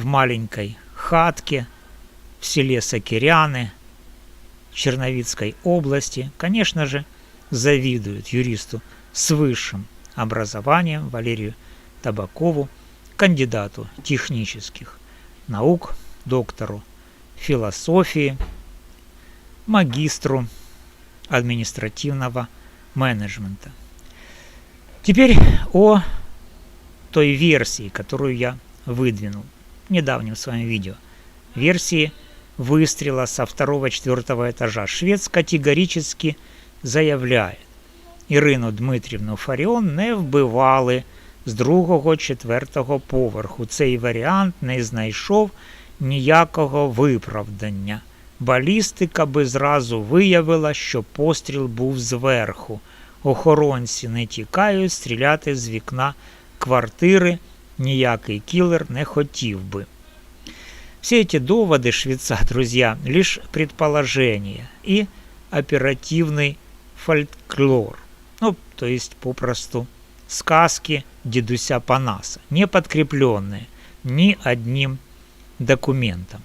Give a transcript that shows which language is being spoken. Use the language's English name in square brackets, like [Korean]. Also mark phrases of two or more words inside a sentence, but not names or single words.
[Russian] маленькой хатке в селе Сокиряны Черновицкой области, конечно же, завидует юристу с высшим образованием Валерию Табакову, кандидату технических наук, доктору философии, магистру административного менеджмента. Теперь о той версии, которую я выдвинул в недавнем своем видео. Версии выстрела со 2-4 этажа. [Ukrainian] Швец категорически заявляє: Ірину Дмитрівну Фаріон не вбивали з 2-4 поверху. Цей варіант не знайшов ніякого виправдання. Балістика би зразу виявила, що постріл був зверху. Охоронці не тікають, стріляти з вікна квартири ніякий киллер не хотів би. [Russian] Все эти доводы Швеца, друзья, лишь предположения и оперативный фольклор. Ну, то есть, попросту сказки дедуся Панаса, не подкрепленные ни одним документом.